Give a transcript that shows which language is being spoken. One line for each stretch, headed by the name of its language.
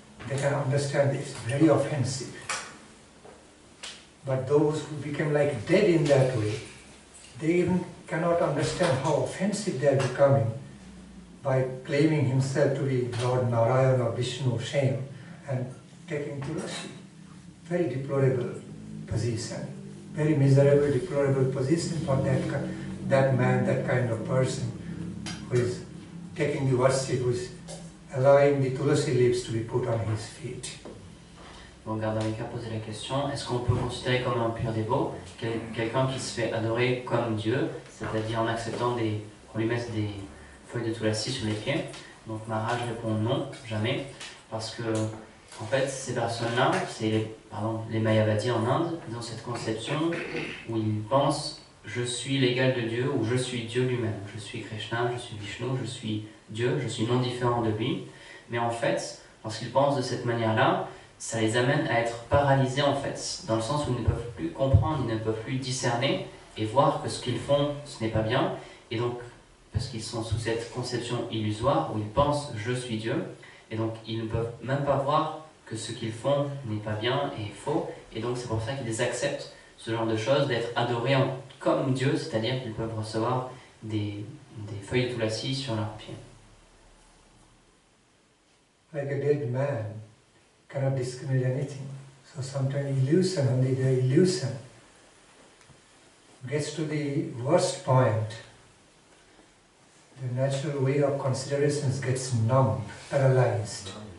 English: They can understand it's very offensive. But those who become like dead in that way, they even cannot understand how offensive they are becoming by claiming himself to be Lord Narayana or Vishnu, shame, and taking tulasi. Very deplorable position. Very miserable, deplorable position for that man, that kind of person who is taking the worship, who is allowing the tulasi leaves to be put on his feet.
French: Donc Gardavika posait la question, est-ce qu'on peut considérer comme un pur dévot quelqu'un qui se fait adorer comme Dieu, c'est-à-dire en acceptant qu'on lui mette des feuilles de tulasi sur les pieds? Donc Maharaj répond non, jamais, parce que en fait ces personnes-là, c'est les Mayavadis en Inde, ils ont cette conception où ils pensent je suis l'égal de Dieu ou je suis Dieu lui-même, je suis Krishna, je suis Vishnu, je suis Dieu, je suis non différent de lui. Mais en fait, lorsqu'ils pensent de cette manière-là, ça les amène à être paralysés en fait, dans le sens où ils ne peuvent plus comprendre, ils ne peuvent plus discerner et voir que ce qu'ils font, ce n'est pas bien. Et donc, parce qu'ils sont sous cette conception illusoire où ils pensent « je suis Dieu », et donc ils ne peuvent même pas voir que ce qu'ils font n'est pas bien et faux. Et donc c'est pour ça qu'ils acceptent ce genre de choses, d'être adorés comme Dieu, c'est-à-dire qu'ils peuvent recevoir des feuilles de tulasi sur leurs pieds.
English: Like a dead man cannot discriminate anything. So sometimes illusion, only the illusion gets to the worst point. The natural way of considerations gets numb, paralyzed.